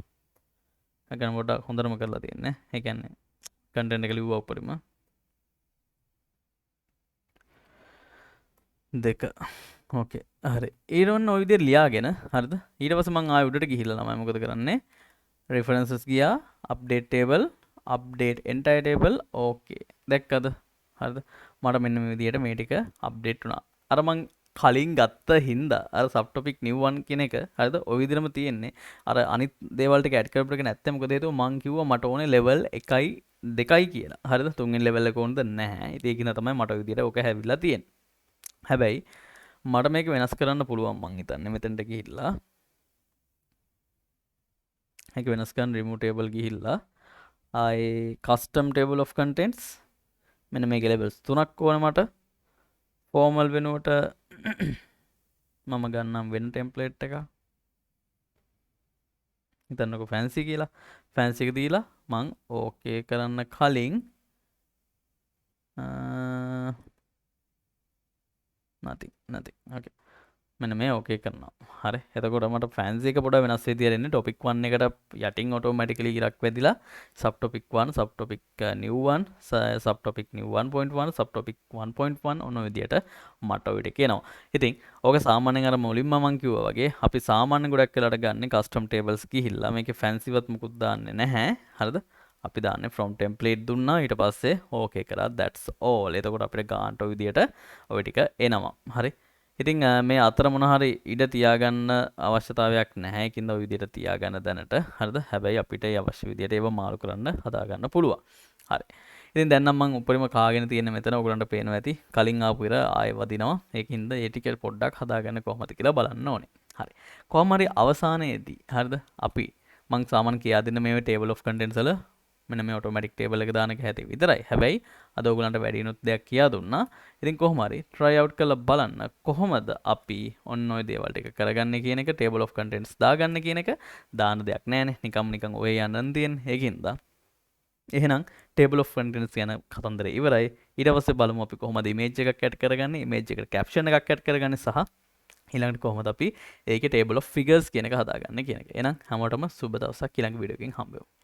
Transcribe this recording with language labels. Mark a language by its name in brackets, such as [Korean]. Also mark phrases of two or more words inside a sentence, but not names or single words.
[Sinhala] ඒ කියන්නේ පොඩ්ඩක් හොඳටම කරලා තියෙන්නේ. ඒ කියන්නේ කන්ටෙන්ට් එක ලිව්වා උඩරිම. 2. ඕකේ. හරි. ඊළඟ ඔය විදිහට ලියාගෙන හරිද? ඊට පස්සේ මම ආයෙ උඩට ගිහිල්ලා ළමයි මොකද කරන්නේ? references ගියා, [English] update table, update entire table. [Sinhala] ඕකේ. දැක්කද? හරිද? මට මෙන්න මේ විදිහට මේ ටික අප්ඩේට් වුණා. අර මං කලින් ගත්ත හින්දා අර [English] subtopic new one [Sinhala] කියන එක හරිද? ඔය විදිහටම තියෙන්නේ. අර අනිත් දේවල් ටික ඇඩ් කරපු එක නැත්නම් මොකද හේතුව මං කිව්වා මට ඕනේ level 1යි 2යි කියලා. හරිද? තුන්වෙනි level එක ඕනද නැහැ. ඉතින් ඒක තමයි මට ඔය විදිහට ඔක හැවිලා තියෙන්නේ. හැබැයි මට මේක වෙනස් කරන්න පුළුවන් මං හිතන්නේ මෙතනට ගිහිල්ලා. ඒක වෙනස් කරන්න [English] remove table [Sinhala] ගිහිල්ලා ආයේ [English] custom table of contents [Sinhala] මෙන්න මේකේ levels 3ක් ඕනේ මට. formal වෙනුවට මම ගන්නම් වෙන ටෙම්ප්ලේට් එකක්. හිතන්නකෝ fancy කියලා. fancy එක දීලා මං ඕකේ කරන්න කලින් [English] nothing. okay. [Sinhala] මෙන්න මේ ඕකේ කරනවා. හරි. එතකොට මට fancy එක පොඩ්ඩක් වෙනස් විදියට එන්නේ. topic 1 එකට යටින් automatically ඉරක් වැදිලා [English] subtopic 1, subtopic new 1, subtopic new 1.1, subtopic 1.1 [Sinhala] ඔන්න විදියට මට ඔය ටික එනවා. ඉතින් ඕක සාමාන්‍යයෙන් අර මුලින්ම මම කිව්වා වගේ අපි සාමාන්‍ය ගොඩක් වෙලාට ගන්න [English] custom tables [Sinhala] ගිහිල්ලා මේකේ fancy වත් මුකුත් දාන්නේ නැහැ. හරිද? අපි දාන්නේ [English] from template [Sinhala] දුන්නා ඊට පස්සේ ඕකේ කරා [English] that's all. [Sinhala] එතකොට අපිට ගානට ඔය විදියට ඔය ටික එනවා. හරි. ඉතින් මේ අතර මොන හරි ඉඩ තියාගන්න අවශ්‍යතාවයක් නැහැ. ඒකින්ද ඔය විදියට තියාගන්න දැනට. හරිද? හැබැයි අපිට ඒ අවශ්‍ය විදියට ඒව මාරු කරන්න හදාගන්න පුළුවන්. හරි. ඉතින් දැන් නම් මම උඩරිම කාගෙන තියෙන මෙතන ඔයගලන්ට පේනවා ඇති. කලින් ආපු ඉර ආයෙ වදිනවා. ඒකින්ද ඒ ටික පොඩ්ඩක් හදාගන්න කොහොමද කියලා බලන්න ඕනේ. හරි. කොහොම හරි අවසානයේදී හරිද? අපි මං සාමාන්‍ය කියා දෙන්න මේ [English] table of contents [Sinhala] වල මෙන්න මේ [English] automatic table [Sinhala] එක දාන එක හැටි විතරයි. හැබැයි අද ඔයගලන්ට වැඩිනුත් දෙයක් කියා දුන්නා. ඉතින් කොහොම හරි [English] try out [Sinhala] කරලා බලන්න කොහොමද අපි ඔන්න ඔය දේවල් ටික කරගන්නේ කියන එක [English] table of contents [Sinhala] දාගන්න කියන එක දාන දෙයක් නෑනේ. නිකන් ඔය යන්නන් තියෙන්නේ. ඒකින්ද එහෙනම් [English] table of contents [Sinhala] යන කතන්දරේ ඉවරයි. ඊට පස්සේ බලමු අපි කොහොමද image එකක් add කරගන්නේ, image එකට caption එකක් add කරගන්නේ සහ ඊළඟට කොහොමද අපි ඒකේ [English] table of figures [Sinhala] කියන එක හදාගන්නේ කියන එක. එහෙනම් හැමෝටම සුබ දවසක්. ඊළඟ වීඩියෝ එකකින් හම්බෙමු.